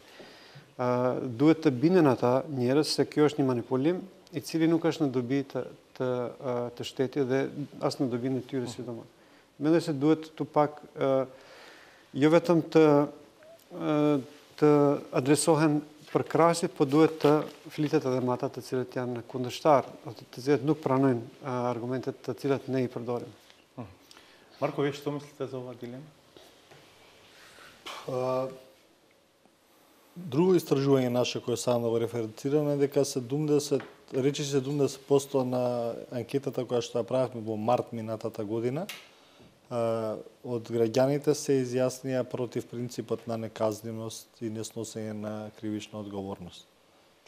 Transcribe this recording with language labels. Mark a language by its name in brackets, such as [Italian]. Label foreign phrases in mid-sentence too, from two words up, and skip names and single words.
[Albanian] Duhet të binen ata njerëz se kjo është një manipulim i cili nuk është në dobi të shtetit dhe as në dobinë e tyre sidomos. Mendoj se duhet të pak jo vetëm të adresohen për krahasit, po duhet të flitet edhe me ata të cilët janë kundërshtar, të cilët nuk pranojnë argumentet të cilat ne i përdorim. [Macedonian] Marko, vi što mislite za ova dilema? Друго истражување наше кое сам да го референцираме дека речи се 70% на анкетата која што ја правевме во март минатата година од граѓаните се изјаснија против принципот на неказненост и несносење на кривична одговорност.